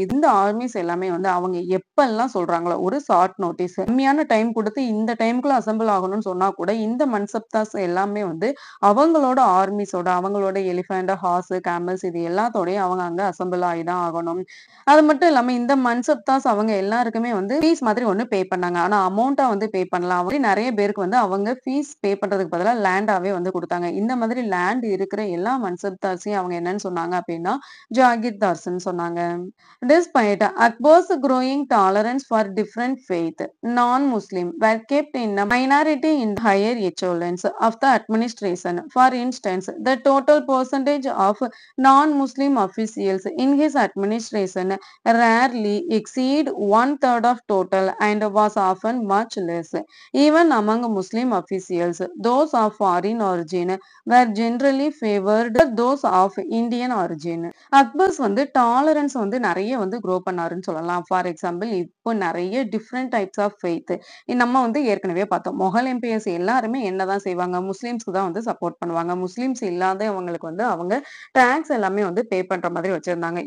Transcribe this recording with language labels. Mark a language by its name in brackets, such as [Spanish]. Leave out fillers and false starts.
[Tamil] இந்த ஆர்மிஸ் எல்லாமே வந்து அவங்க எப்பல்லாம் சொல்றாங்களோ ஒரு ஷார்ட் நோட்டீஸ் கம்மியான டைம் குடுத்து இந்த டைம்க்குள்ள அசெம்பிள் ஆகணும்னு சொன்னா கூட இந்த மன்சப்தாஸ் எல்லாமே வந்து அவங்களோட ஆர்மிஸோட அவங்களோட எலிஃபண்ட், ஹார்ஸ், கேமல்ஸ் இது எல்லாத்தோடயும் அவங்க அங்க அசெம்பிள் ஆகி தான் ஆகணும். அது மட்டும் இல்லாம இந்த மன்சப்தாஸ் அவங்க எல்லாருக்குமே வந்து ஃபீஸ் மாதிரி ஒண்ணு பே பண்ணாங்க. ஆனா அமௌண்ட்டா வந்து பே பண்ணலாம். அப்படி நெறைய பேருக்கு வந்து அவங்க ஃபீஸ் பே பண்றதுக்கு பதிலா லேண்டாவே வந்து குடுத்தாங்க. இந்த மாதிரி லேண்ட் இருக்கிற எல்லா மன்சப்தார்ஸையும் அவங்க என்னன்னு சொன்னாங்க அப்படின்னா, ஜாகிர்தார்ஸ்ன்னு சொன்னாங்க. [English] Despite Akbar's growing tolerance for different faith, non-Muslim were kept in a minority in the higher echelons of the administration. For instance, the total percentage of non-Muslim officials in his administration rarely exceed one-third of total and was often much less. Even among Muslim officials, those of foreign origin were generally favored those of Indian origin. [Tamil] Akbar's வந்து tolerance வந்து நெறைய வந்து grow பண்ணாருன்னு சொல்லலாம். For example இப்போ நெறைய different types of faith நம்ம வந்து ஏற்கனவே பார்த்தோம். மொகல் எம்பையர்ஸ் எல்லாருமே என்னதான் செய்வாங்க? முஸ்லிம்ஸ்க்கு தான் வந்து சப்போர்ட் பண்ணுவாங்க. முஸ்லிம்ஸ் இல்லாதவங்களுக்கு வந்து அவங்க டாக்ஸ் எல்லாமே வந்து பே பண்ற மாதிரி வச்சிருந்தாங்க.